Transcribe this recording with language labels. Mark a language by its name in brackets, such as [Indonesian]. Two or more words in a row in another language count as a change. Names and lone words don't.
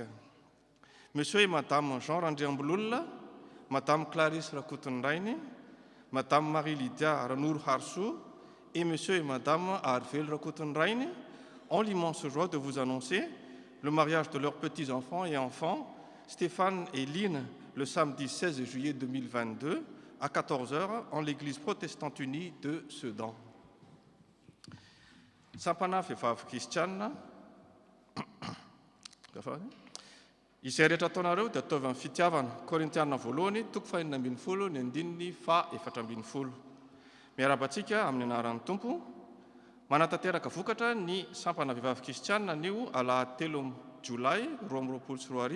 [French] Monsieur et Madame Jean Randriambouloula, Madame Clarisse Rakutunraini, Madame Marie-Lydia Ranour Harsou et Monsieur et Madame Arvel Rakutunraini ont l'immense joie de vous annoncer le mariage de leurs petits-enfants et enfants, Stéphane et Lynn, le samedi 16 juillet 2022, à 14h, en l'église protestante unie de Sedan. [Malagasy] Sampana vehivavy kristianina izay rehetra ataonareo dia ataovy amin'ny fitiavana. Korintiana voalohany 2:10 ny andininy 4:4. Miarabantsika amin'ny anaran'ny Tompo. Manatanteraka vokatra ny sampana vehivavy kristianina anio alahady 3 Jolay 2024.